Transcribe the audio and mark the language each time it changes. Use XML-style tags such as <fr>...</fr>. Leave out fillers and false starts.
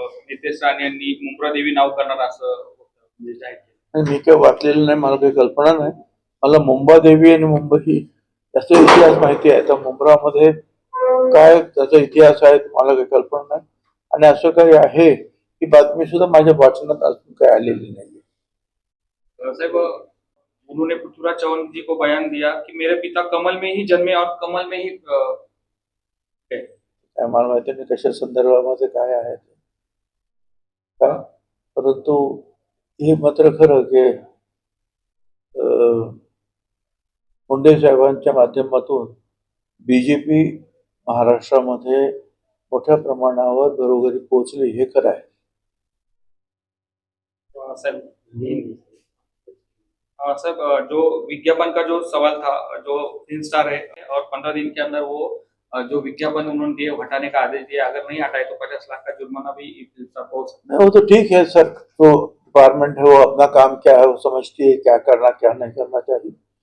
<mr>नितेश राणे यांनी मुंब्रा देवी नाव करणार असं म्हणजे जाहीर केलं. मी काही वाचलेलं नाही, मला काही कल्पना नाही. मला मुंबादेवी आणि मुंबई याचा इतिहास माहिती आहे, तर मुंब्रामध्ये काय त्याचा इतिहास आहे मला काही कल्पना नाही. आणि असं काही आहे की बातमी सुद्धा माझ्या वाचनात अजून काही आलेली नाही.</mr> <hi>साहब, उन्होंने पृथ्वीराज चौहान जी को बयान दिया कि मेरे पिता कमल में ही जन्मे और कमल में ही</hi> <mr>मला माहिती नाही कशा संदर्भामध्ये काय आहे काय, परंतु हे मात्र खरं की मुंडे साहेबांच्या माध्यमातून बीजेपी महाराष्ट्रामध्ये मोठ्या प्रमाणावर घरोघरी पोहोचली हे खरं आहे.</mr> <hi>साहब, जो विज्ञापन का जो सवाल था, जो 3 स्टार है और 15 दिन के अंदर वो जो विज्ञापन उन्होंने दिए हटाने का आदेश दिया, अगर नहीं हटाए तो 50 लाख का जुर्माना भी हो सकता है. वो तो ठीक है सर, तो डिपार्टमेंट है, वो अपना काम क्या है वो समझती है, क्या करना क्या नहीं करना चाहिए.</hi>